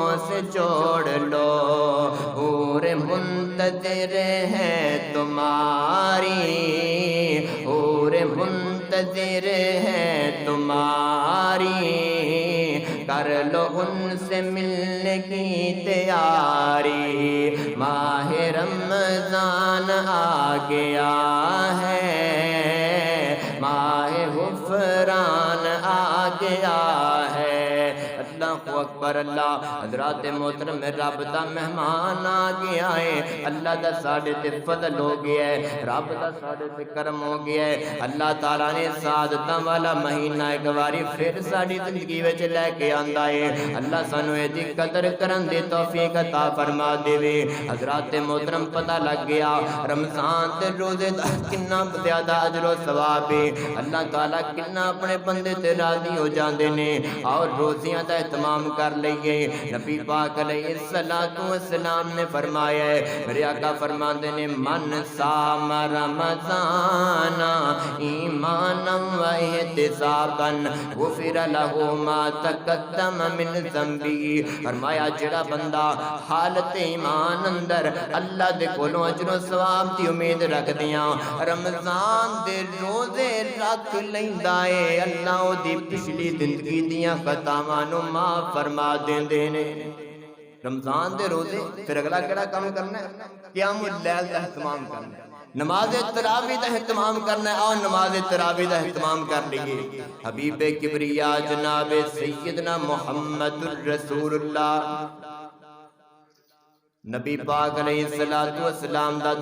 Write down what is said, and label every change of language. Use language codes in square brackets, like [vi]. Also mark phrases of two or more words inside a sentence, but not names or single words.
[ur] سے جوڑ لو، حور منتظر ہے تمہاری، حور منتظر ہے تمہاری، کر لو ان سے ملنے کی تیاری، ماہ رمضان آ گیا ہے، ماہ غفران آ گیا ہے۔ [ar] اللہ اکبر اللہ، [pa] حضرات محترم رب دا مہمان آ گیا ہے، اللہ دا ساڑھے تے فضل ہو گیا ہے، رب دا ساڑھے تے کرم ہو گیا ہے۔ اللہ تعالیٰ نے سعادتاں والا مہینہ ایک باری پھر ساڑھی زندگی وچ لے کے آندا ہے، اللہ سانو دی قدر کرن دی توفیق عطا فرما دے۔ حضرات محترم پتہ لگ گیا رمضان تے روزے دا کنا زیادہ اجر و ثواب ہے، اللہ تعالیٰ کنا اپنے بندے تے راضی ہو جاندے نے، اور روزیاں دا اہتمام کر لئیے۔ نبی پاک [ar] علیہ السلام [pa] نے فرمایا ہے، میرے آقا فرماندے نے، [ar] من صام رمضان ایمانا و احتسابا غفر له ما تقدم من ذنبی، [pa] فرمایا جڑا بندہ حالت ایمان اندر اللہ دے کولوں اجر و ثواب دی امید رکھ دیاں رمضان دے روزے رکھ لیندا ہے، اللہ او دی پچھلی زندگی دیاں خطاواں نو معاف فرما دیندے نے۔ رمضان دے روزے پھر اگلا کیڑا کام کرنا ہے؟ [ar] قیام اللیل [pa] دا اہتمام کرنا ہے، نماز تراویح دا اہتمام کرنا ہے، اور نماز تراویح دا اہتمام کر لیے۔ حبیب کبریا جناب سیدنا [ar] محمد الرسول اللہ، [pa] نبی پاک [ar] علیہ السلام [pa] دا